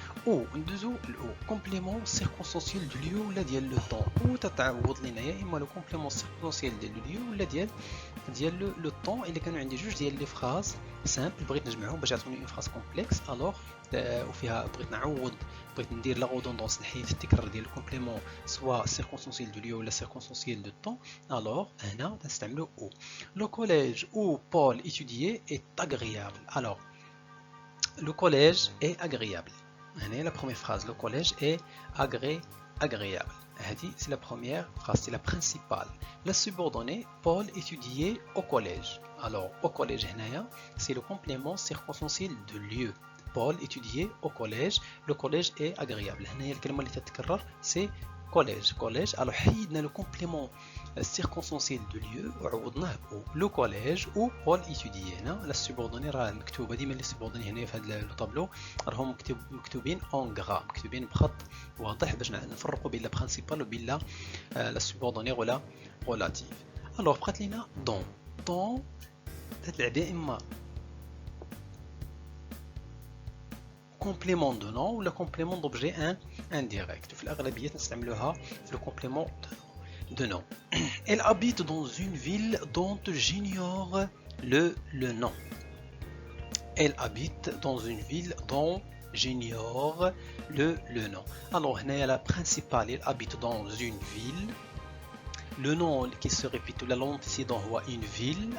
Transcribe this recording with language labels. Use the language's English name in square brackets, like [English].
[French] Ou le complément circonstanciel du lieu ou la dial le temps. Ou [Arabic] تتعوض لنا يا إما [French] le complément circonstanciel du lieu ou la [Arabic] ديال [French] le temps. [Arabic] اللي كانوا عندي جوج ديال لي فراز simple بغيت نجمعهم باش يعطوني [French] une phrase complexe. [Arabic] Alors وفيها بغيت ندير لا redondance نحيد التكرار ديال الكومبليمون سواء [French] circonstanciel du lieu [Arabic] ولا [French] circonstanciel du temps. [Arabic] Alors هنا نستعملوا او. [French] Le collège où Paul étudiait est agréable. Alors le collège est agréable. [Arabic] هنا [French] la première phrase le collège est agréable. C'est la première phrase, c'est la principale. La subordonnée, Paul étudiait au collège. Alors au collège c'est le complément circonstanciel de lieu. Paul étudiait au collège. Le collège est agréable. [Arabic] هنا الكلمة اللي تتكرر [French] c'est collège. Alors [Arabic] حيدنا [French] le complément circonstanciel de lieu [Arabic] وعوضناه [French] le collège où Paul étudiait. [Arabic] هنا [French] la subordonnée [Arabic] راه مكتوبة ديما لي subordonnée هنا في هذا الطابلو راهم مكتوبين [French] en gras، [Arabic] مكتوبين بخط واضح باش نفرقوا بين لا برينسيبال وبين لا subordonnée ولا relative. [French] Alors [Arabic] بقات لينا [French] dans [Arabic] تتلعب يا اما [French] complément de nom ou le complément d'objet indirect. [Arabic] في الأغلبية نستعملوها في [French] le complément de nom. Elle habite dans une ville dont j'ignore le nom. Elle habite dans une ville dont j'ignore le nom. Alors هنا la principale, elle habite dans une ville. Le nom qui se répète la l'antécédent هو une ville.